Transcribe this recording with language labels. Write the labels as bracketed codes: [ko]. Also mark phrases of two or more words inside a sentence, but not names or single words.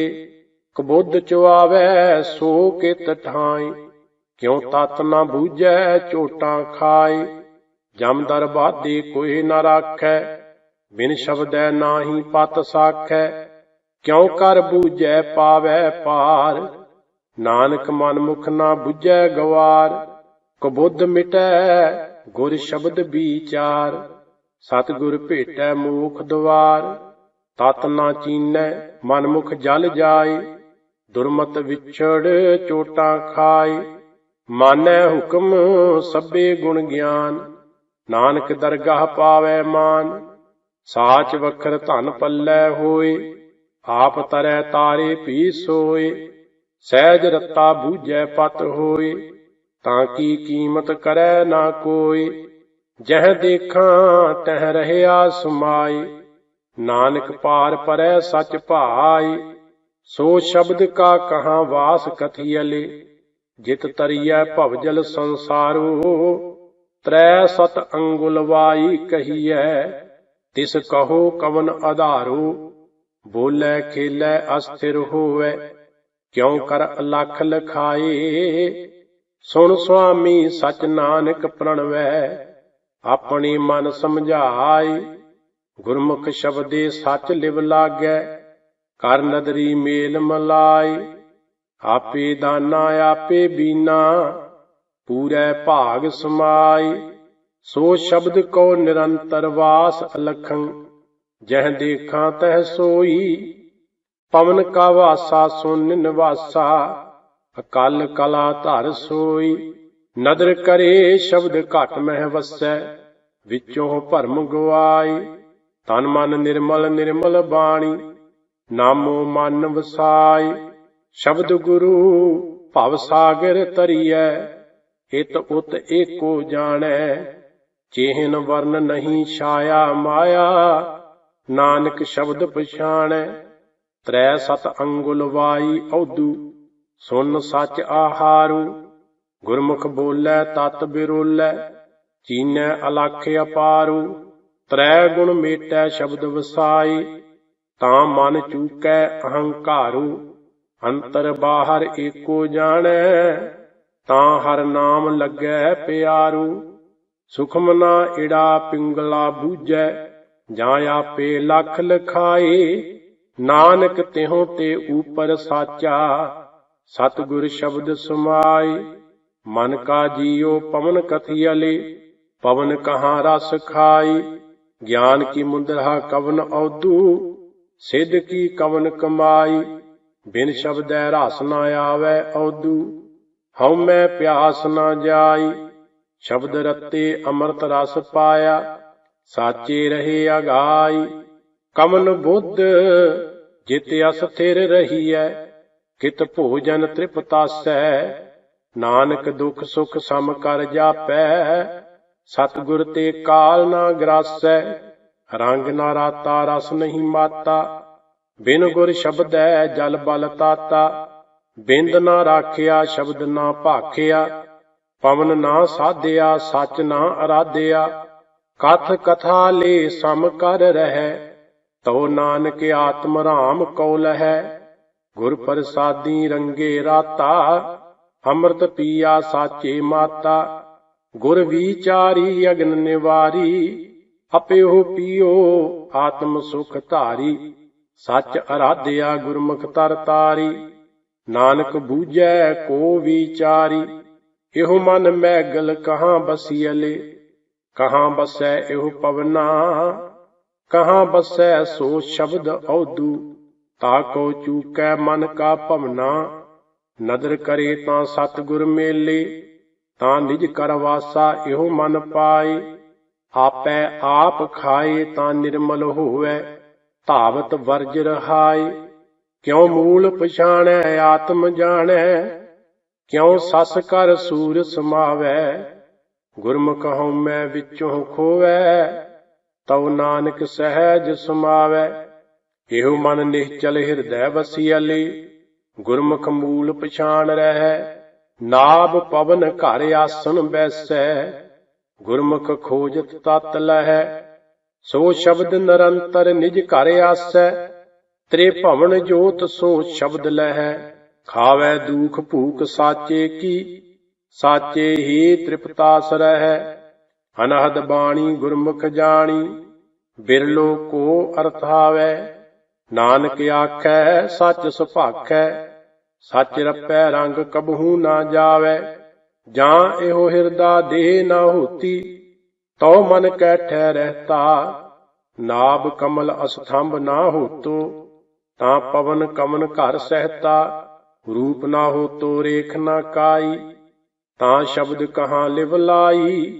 [pa] ਕਬੁੱਧ ਚੁਆਵੈ ਸੋ ਕਿਤ ਠਾਈ, ਕਿਉ ਤਤ ਨਾ ਬੂਝੈ ਝੋਟਾਂ ਖਾਏ। ਜਮਦਰ ਬਾਧੇ ਕੋਈ ਨ ਰਾਖੈ, ਬਿਨ ਸ਼ਬਦੈ ਨਾਹੀ ਪਤ ਸਾਖੈ। ਕਿਉ ਕਰ ਬੂਝੈ ਪਾਵੈ ਪਾਰ, ਨਾਨਕ ਮਨ ਮੁਖ ਨਾ ਬੁਝੈ ਗਵਾਰ। ਕਬੁਧ ਮਿਟੈ ਗੁਰ ਸ਼ਬਦ ਵਿਚਾਰ, ਸਤਗੁਰ ਭੇਟੈ ਮੋਖ ਦੁਆਰ। ਤਤ ਨਾ ਚੀਨੈ ਮਨ ਮੁਖ ਜਲ ਜਾਇ, ਦੁਰਮਤ ਵਿਛੜ ਚੋਟਾਂ ਖਾਏ। ਮਾਨੈ ਹੁਕਮ ਸਭੇ ਗੁਣ ਗਿਆਨ, ਨਾਨਕ ਦਰਗਾਹ ਪਾਵੈ ਮਾਨ। ਸਾਚ ਵਖਰ ਧਨ ਪਲੈ ਹੋਏ, ਆਪ ਤਰੈ ਤਾਰੇ ਭੀ ਸੋਏ। ਸਹਜ ਰਤਾ ਬੂਝੈ ਪਤ ਹੋਏ, ਤਾਂ ਕੀ ਕੀਮਤ ਕਰੈ ਨਾ ਕੋਇ। ਜਹ ਦੇਖਾਂ ਤਹ ਰਹਿਆ ਸਮਾਇ, ਨਾਨਕ ਪਾਰ ਪਰੈ ਸਚ ਭਾਇ। ਸੋ ਸ਼ਬਦ ਕਾ ਕਹਾਂ ਵਾਸ ਕਥੀਅਲੇ, ਜਿਤ ਤਰੀਐ ਭਵਜਲ ਸੰਸਾਰੋ। ਤ੍ਰੈ ਸਤ ਅੰਗੁਲ ਵਾਈ ਕਹੀਐ, ਤਿਸ ਕਹੋ ਕਵਨ ਆਧਾਰੋ। ਬੋਲੈ ਖੇਲੈ ਅਸਥਿਰ ਹੋਵੈ, ਕਿਉਂ ਕਰ ਅਲਖ ਲਖਾਏ। ਸੁਨ ਸੁਆਮੀ ਸਚ ਨਾਨਕ ਪ੍ਰਣਵੈ, ਅਪਨੇ ਮਨ ਸਮਝਾਏ। ਗੁਰਮੁਖ ਸ਼ਬਦੇ ਸਚ ਲਿਵ ਲਾਗੈ, ਕਰ ਨਦਰੀ ਮੇਲ ਮਲਾਇ। ਆਪੇ ਦਾਨਾ ਆਪੇ ਬੀਨਾ, ਪੂਰੈ ਭਾਗ ਸਮਾਇ। ਸੋ ਸ਼ਬਦ ਕੋ ਨਿਰੰਤਰ ਵਾਸ ਅਲਖੰ, ਜਹ ਦੇਖਾ ਤਹ ਸੋਈ। ਪਵਨ ਕਾ ਵਾਸਾ ਸੁਨ ਨਿਵਾਸਾ, ਅਕਲ ਕਲਾ ਧਰ ਸੋਈ। ਨਦਰ ਕਰੇ ਸ਼ਬਦ ਘਟ ਮਹ ਵਸੈ, ਵਿਚੋਂ ਭਰਮ ਗਵਾਈ। ਤਨ ਮਨ ਨਿਰਮਲ ਨਿਰਮਲ ਬਾਣੀ, ਨਾਮੋ ਮਨ ਵਸਾਇ। ਸ਼ਬਦ ਗੁਰੂ ਭਵ ਸਾਗਰ ਤਰੀਐ, ਇਤ ਉਤ ਏਕੋ ਜਾਣੈ। ਚਿਹਨ ਵਰਣ ਨਹੀਂ ਛਾਇਆ ਮਾਇਆ, ਨਾਨਕ ਸ਼ਬਦ ਪਛਾਣੈ। ਤ੍ਰੈ ਸਤ ਅੰਗੁਲ ਵਾਈ ਅਉਧੂ, ਸੁਨ ਸਚ ਆਹਾਰੂ। ਗੁਰਮੁਖ ਬੋਲੈ ਤਤ ਬਿਰੋਲੈ, ਚੀਨੈ ਅਲਖ ਅਪਾਰੂ। ਤ੍ਰੈ ਗੁਣ ਮੇਟੈ ਸ਼ਬਦ ਵਸਾਈ, ਤਾਂ ਮਨ ਚੂਕੈ ਅਹੰਕਾਰੂ। ਅੰਤਰ ਬਾਹਰ ਏਕੋ ਜਾਣੈ, ਤਾਂ ਹਰ ਨਾਮ ਲਗੈ ਪਿਆਰੂ। ਸੁਖਮ ਨਾ ਇੜਾ ਪਿੰਗਲਾ ਬੂਝੈ, ਜਾਂ ਆਪੇ ਲਖ ਲਖਾਏ। ਨਾਨਕ ਤਿਹੋਂ ਤੇ ਊਪਰ ਸਾਚਾ, ਸਤਗੁਰ ਸ਼ਬਦ ਸਮਾਇ। ਮਨ ਕਾ ਜੀਉ ਪਵਨ ਕਥੀਅਲੇ, ਪਵਨ ਕਹਾਂ ਰਸ ਖਾਈ। ਗਿਆਨ ਕੀ ਮੁਦ੍ਰਾ ਕਵਨ ਅਉਧੂ, ਸਿਧ ਕੀ ਕਵਨ ਕਮਾਈ। ਬਿਨ ਸ਼ਬਦੈ ਰਸ ਨ ਆਵੈ ਅਉਧੂ, ਹਉ ਮੈਂ ਪਿਆਸ ਨ ਜਾਈ। ਸ਼ਬਦ ਰਤੇ ਅੰਮ੍ਰਿਤ ਰਸ ਪਾਇਆ, ਸਾਚੇ ਰਹੇ ਅਘਾਈ। ਕਵਨ ਬੁਧ ਜਿਤ ਅਸਥਿਰ ਰਹੀਐ, ਕਿਤ ਭੋਜਨ ਤ੍ਰਿਪਤਾਸੈ। ਨਾਨਕ ਦੁਖ ਸੁਖ ਸਮ ਕਰ ਜਾਪੈ, ਸਤਗੁਰ ਤੇ ਕਾਲ ਨਾ ਗ੍ਰਾਸੈ। ਰੰਗ ਨਾ ਰਾਤਾ ਰਸ ਨਹੀਂ ਮਾਤਾ, ਬਿਨ ਗੁਰ ਸ਼ਬਦੈ ਜਲ ਬਲ ਤਾਤਾ। ਬਿੰਦ ਨਾ ਰਾਖਿਆ ਸ਼ਬਦ ਨਾ ਭਾਖਿਆ, ਪਵਨ ਨਾ ਸਾਧਿਆ ਸਚ ਨਾ ਅਰਾਧਿਆ। ਕਥ ਕਥਾ ਲੇ ਸਮ ਕਰ ਰਹੈ, ਤੋ ਨਾਨਕ ਆਤਮ ਰਾਮ ਕਉ ਲਹੈ। ਗੁਰ ਪ੍ਰਸਾਦੀ ਰੰਗੇ ਰਾਤਾ, ਅੰਮ੍ਰਿਤ ਪੀਆ ਸਾਚੇ ਮਾਤਾ। ਗੁਰ ਵਿਚਾਰੀ ਅਗਨ ਨਿਵਾਰੀ, ਅਪਿਉ ਪੀਓ ਆਤਮ ਸੁਖ ਧਾਰੀ। ਸਚ ਅਰਾਧਿਆ ਗੁਰਮੁਖ ਤਰ ਤਾਰੀ, ਨਾਨਕ ਬੂਝੈ ਕੋ ਵਿਚਾਰੀ। ਏਹੋ ਮਨ ਮੈਗਲ ਕਹਾਂ ਬਸੀਅਲੇ, ਕਹਾਂ ਬਸੈ ਏਹੋ ਪਵਨਾ। ਕਹਾਂ ਬਸੈ ਸੋ ਸ਼ਬਦ ਅਉਧੂ, ਤਾਕੋ ਚੂਕੈ ਮਨ ਕਾ ਭਵਨਾ। ਨਦਰ ਕਰੇ ਤਾਂ ਸਤਗੁਰ ਮੇਲੇ, ਤਾਂ ਨਿਜ ਕਰ ਵਾਸਾ ਏਹੋ ਮਨ ਪਾਏ। ਆਪੈ ਆਪ ਖਾਏ ਤਾਂ ਨਿਰਮਲ ਹੋਵੈ, ਧਾਵਤ ਵਰਜ ਰਹਾਏ। ਕਿਉਂ ਮੂਲ ਪਛਾਣੈ ਆਤਮ ਜਾਣੈ, ਕਿਉਂ ਸਸ ਕਰ ਸੂਰ ਸਮਾਵੈ। ਗੁਰਮੁਖ ਹਉਮੈ ਵਿਚੋਂ ਖੋਵੈ, ਤਉ ਨਾਨਕ ਸਹਜ ਸਮਾਵੈ। ਏਹੋ ਮਨ ਨਿਸ਼ਚਲ ਹਿਰਦੈ ਵਸਿਆਲੇ, ਗੁਰਮੁਖ ਮੂਲ ਪਛਾਣ ਰਹੈ। ਨਾਭ ਪਵਨ ਘਰ ਆਸਨ ਬੈਸੈ, ਗੁਰਮੁਖ ਖੋਜਤ ਤਤ ਲਹੈ। ਸੋ ਸ਼ਬਦ ਨਿਰੰਤਰ ਨਿਜ ਘਰ ਆਸੈ, ਤ੍ਰਿਭਵਨ ਜੋਤ ਸੋ ਸ਼ਬਦ ਲਹੈ। ਖਾਵੈ ਦੁਖ ਭੂਖ ਸਾਚੇ ਕੀ, ਸਾਚੇ ਹੀ ਤ੍ਰਿਪਤਾਸ ਰਹੈ। ਅਨਹਦ ਬਾਣੀ ਗੁਰਮੁਖ ਜਾਨੀ, ਬਿਰਲੋ ਕੋ ਅਰਥਾਵੈ। ਨਾਨਕ ਆਖੈ ਸਚ ਸੁਭਾਖੈ, ਸਚ ਰਪੈ ਰੰਗ ਕਬਹੂ ਨਾ ਜਾਵੈ। ਜਾਂ ਇਹੋ ਹਿਰਦਾ ਦੇਹ ਨਾ ਹੋਤੀ, ਤਉ ਮਨ ਕੈਠੈ ਰਹਿਤਾ। ਨਾਭ ਕਮਲ ਅਸਥੰਭ ਨਾ ਹੋਤੋ, ਤਾਂ ਪਵਨ ਕਮਨ ਘਰ ਸਹਿਤਾ। ਰੂਪ ਨਾ ਹੋਤੋ ਰੇਖ ਨਾ ਕਾਈ, ਤਾਂ ਸ਼ਬਦ ਕਹਾਂ ਲਿਵ ਲਾਈ।